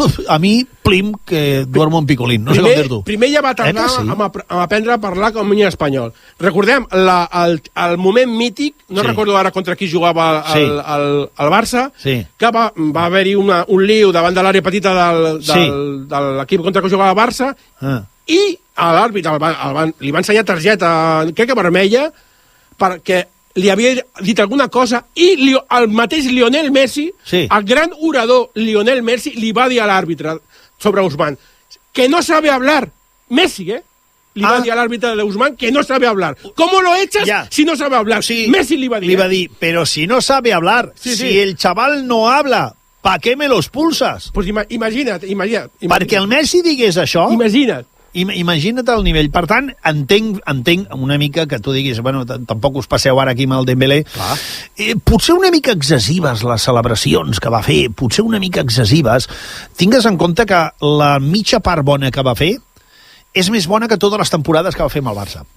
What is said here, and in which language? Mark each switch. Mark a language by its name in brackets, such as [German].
[Spanish] A mi, plim, que duermo en picolín. [Catalan] No sé com dir-t'ho. Primer ja va tardar a aprendre a parlar com un espanyol. Recordem el moment mític, no recordo ara contra qui jugava el Barça, que va haver-hi un lío davant de l'àrea petita de l'equip contra qui jugava el Barça, i a l'àrbitre li va ensenyar targeta, crec que vermella, perquè li havia dit alguna cosa i el mateix Lionel Messi, el gran orador Lionel Messi, li va dir a l'àrbitre sobre Ousmane [Spanish] que no sabe hablar. [Catalan] Messi, li va dir a l'àrbitre de Ousmane [Spanish] que no sabe hablar. ¿Cómo lo echas si no sabe hablar? [Catalan] Messi li va dir. Li va dir, [Spanish] pero si no sabe hablar, si el chaval no habla, ¿pa qué me lo expulsas? [Catalan] Pues imagina't. Perquè el Messi digués això... Imagina't el nivell. Per tant, entenc una mica que tu diguis, bueno, tampoc us passeu ara aquí amb el Dembélé. Potser una mica excessives les celebracions que va fer, potser una mica excessives. Tingues en compte que la mitja part bona que va fer és més bona que totes les temporades que va fer amb el Barça.